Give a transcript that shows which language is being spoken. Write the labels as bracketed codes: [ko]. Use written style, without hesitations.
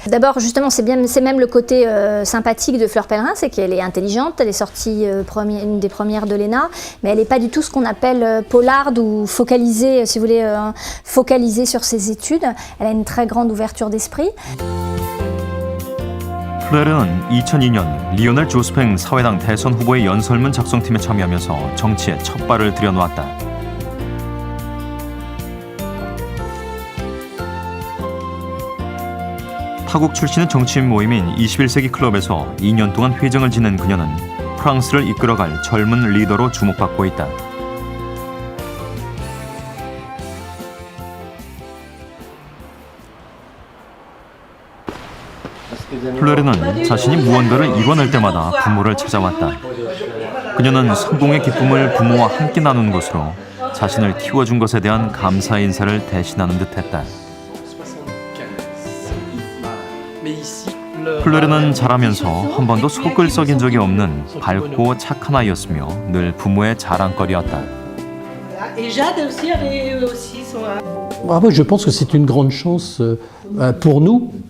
[fr] D'abord, justement, c'est même le côté sympathique de Fleur Pellerin, c'est qu'elle est intelligente, elle est sortie une des premières de l'ENA, mais elle n'est pas du tout ce qu'on appelle polarde ou focalisée, si vous voulez, focalisée sur ses études. Elle a une très grande ouverture d'esprit. [ko] 플레르는 2002년 리오넬 조스팽 사회당 대선 후보의 연설문 작성팀에 참여하면서 정치에 첫 발을 들여놓았다. 타국 출신의 정치인 모임인 21세기 클럽에서 2년 동안 회장을 지낸 그녀는 프랑스를 이끌어갈 젊은 리더로 주목받고 있다. 플레르는 자신이 무언가를 이뤄낼 때마다 부모를 찾아왔다. 그녀는 성공의 기쁨을 부모와 함께 나누는 것으로 자신을 키워준 것에 대한 감사 인사를 대신하는 듯했다. 플레르는 자라면서 한 번도 속을 썩인 적이 없는 밝고 착한 아이였으며 늘 부모의 자랑거리였다. [fr] Ah, moi, je pense que c'est une grande chance pour nous.